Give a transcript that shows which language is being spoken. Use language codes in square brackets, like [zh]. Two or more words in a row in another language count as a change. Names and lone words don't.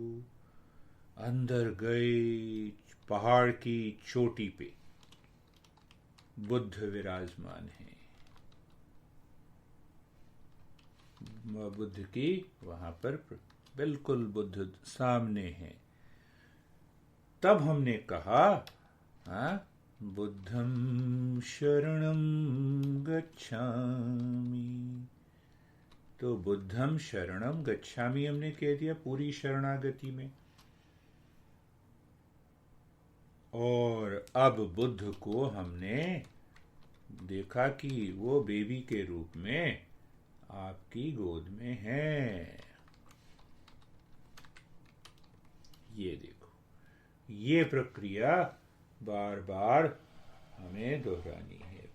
[hi] अंदर गए, पहाड़ की चोटी पे बुद्ध विराजमान है। बुद्ध की वहां पर बिल्कुल बुद्ध सामने है। तब हमने कहा, हाँ, [sa] बुद्धं शरणं गच्छामि। [hi] तो [sa] बुद्धं शरणं गच्छामि [hi] हमने कह दिया पूरी शरणागति में। और अब बुद्ध को हमने देखा कि वो बेबी के रूप में आपकी गोद में है। ये देखो, ये प्रक्रिया बार बार हमें दोहरानी है।